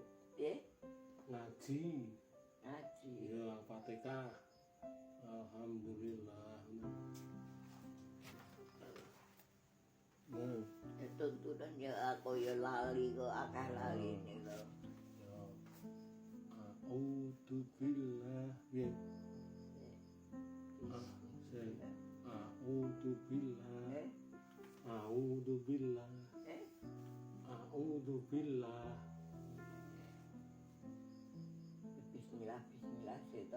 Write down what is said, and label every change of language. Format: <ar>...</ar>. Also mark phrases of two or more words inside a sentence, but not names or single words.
<jv>Piye? Ngaji. Ngaji. Ya, Fatihah. Alhamdulillah. Nah, Tuntunan ya aku ya lali kok akeh lali nih lho. ya.</jv> <ar>أعوذ بالله. Ya. أعوذ بالله. أعوذ بالله أعوذ بالله.</ar> <jv>Bismillah, bismillah seto.</jv>